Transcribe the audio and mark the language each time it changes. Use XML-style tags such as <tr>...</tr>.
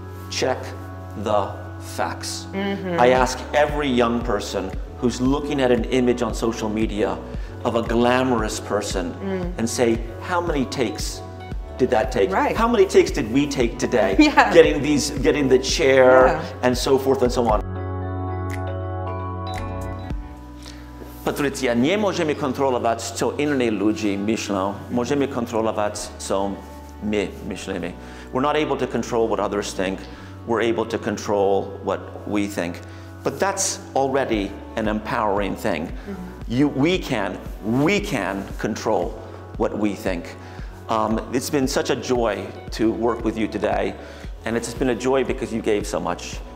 <en>Check the facts. I ask every young person who's looking at an image on social media of a glamorous person and say, how many takes did that take? How many takes did we take today? Getting the chair and so forth and so on.</en> <pl>Patricia, nie możemy kontrolować, co inni ludzie myślą. Możemy kontrolować, co my myślimy.</pl> <en>We're not able to control what others think. We're able to control what we think. But that's already an empowering thing. We can control what we think. It's been such a joy to work with you today. And it's been a joy because you gave so much.</en>